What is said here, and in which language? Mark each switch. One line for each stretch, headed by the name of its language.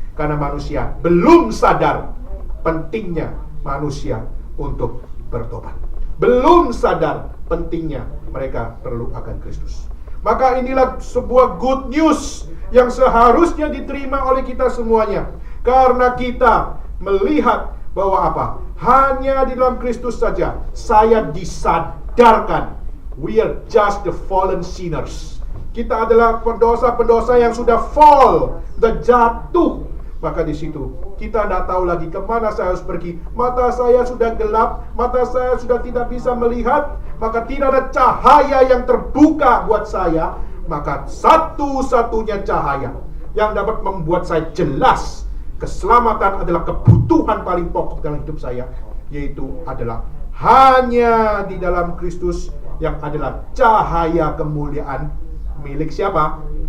Indonesian: Karena manusia belum sadar pentingnya manusia untuk bertobat. Belum sadar pentingnya mereka perlu akan Kristus. Maka inilah sebuah good news yang seharusnya diterima oleh kita semuanya. Karena kita melihat bahwa apa? Hanya di dalam Kristus saja saya disadarkan.
English: We are just the fallen sinners.
Indonesian: Kita adalah pendosa-pendosa yang sudah fall, sudah jatuh. Maka di situ kita tidak tahu lagi kemana saya harus pergi. Mata saya sudah gelap, mata saya sudah tidak bisa melihat. Maka tidak ada cahaya yang terbuka buat saya. Maka satu-satunya cahaya yang dapat membuat saya jelas keselamatan adalah kebutuhan paling pokok dalam hidup saya, yaitu adalah hanya di dalam Kristus yang adalah cahaya kemuliaan milik siapa?